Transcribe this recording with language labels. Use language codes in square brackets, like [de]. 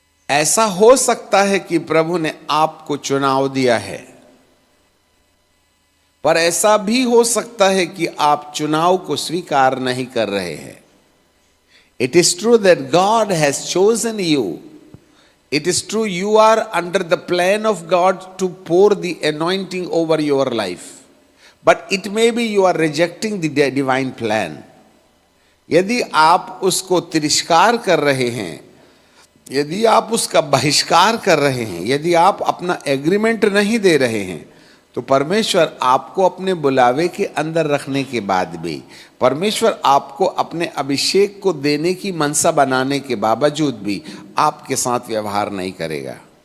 [hi] ऐसा हो सकता है कि प्रभु ने आपको चुनाव दिया है, पर ऐसा भी हो सकता है कि आप चुनाव को स्वीकार नहीं कर रहे हैं। [en] It is true that God has chosen you. It is true you are under the plan of God to pour the anointing over your life. But it may be you are rejecting the divine plan. [hi] यदि आप उसको तिरस्कार कर रहे हैं, यदि आप उसका बहिष्कार कर रहे हैं, यदि आप अपना एग्रीमेंट नहीं दे रहे हैं, तो परमेश्वर आपको अपने बुलावे के अंदर रखने के बाद भी, परमेश्वर आपको अपने अभिषेक को देने की मनसा बनाने के बावजूद भी आपके साथ व्यवहार नहीं करेगा।